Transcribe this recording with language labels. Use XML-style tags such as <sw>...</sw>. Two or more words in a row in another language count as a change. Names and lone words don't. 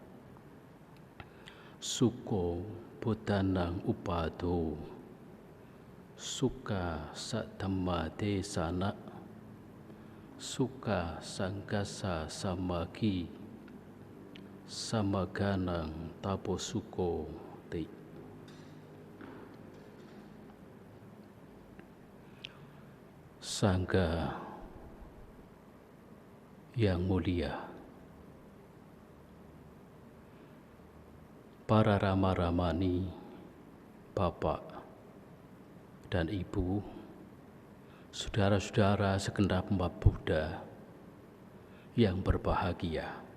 <pi>Suko Buddhanang upado Suka Saddhamma Desana Suka Sanggassa Samagi Samaganang Taposuko Te.</pi> <id>Sangga yang mulia, para rama-ramani, bapak dan ibu, saudara-saudara segenap umat Buddha yang berbahagia.</id>